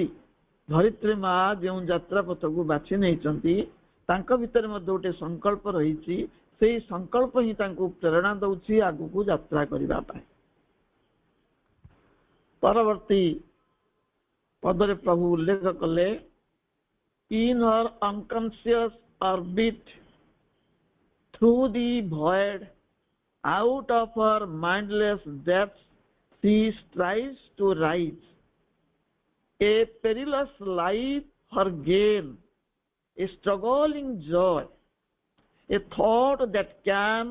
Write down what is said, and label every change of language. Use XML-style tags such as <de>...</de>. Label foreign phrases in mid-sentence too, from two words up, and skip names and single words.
<or>ଧରିତ୍ରୀ ମା ଯେଉଁ ଯାତ୍ରା ପଥକୁ ବାଛି ନେଇଛନ୍ତି ତାଙ୍କ ଭିତରେ ମଧ୍ୟ ଗୋଟେ ସଂକଳ୍ପ ରହିଛି। ସେଇ ସଂକଳ୍ପ ହିଁ ତାଙ୍କୁ ପ୍ରେରଣା ଦଉଛି ଆଗକୁ ଯାତ୍ରା କରିବା ପାଇଁ। ପରବର୍ତ୍ତୀ ପଦରେ ପ୍ରଭୁ ଉଲ୍ଲେଖ କଲେ,</or> <en>in her unconscious orbit through the void, out of her mindless depths, she strives to rise. A perilous life her gain, a struggling joy, a thought that can</en>